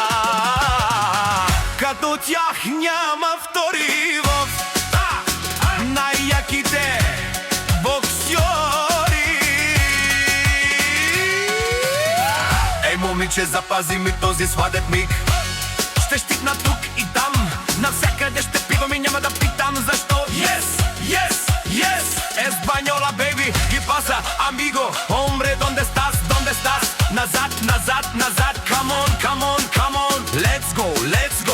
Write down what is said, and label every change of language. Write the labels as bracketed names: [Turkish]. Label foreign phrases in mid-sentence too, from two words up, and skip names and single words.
[Bulgarian] Като тях няма втори в най-яките боксьори. Ей, момиче, запази ми този сладък миг. Ще щикна тук и там, навсякъде ще пивам и няма да питам защо. [English] Yes, yes, yes, [Spanish] Española, baby. ¿Qué pasa, amigo? Hombre, ¿dónde estás? ¿Dónde estás? [Bulgarian] Назад, назад, назад. [English] Come on, come on, come on. Let's go, let's go.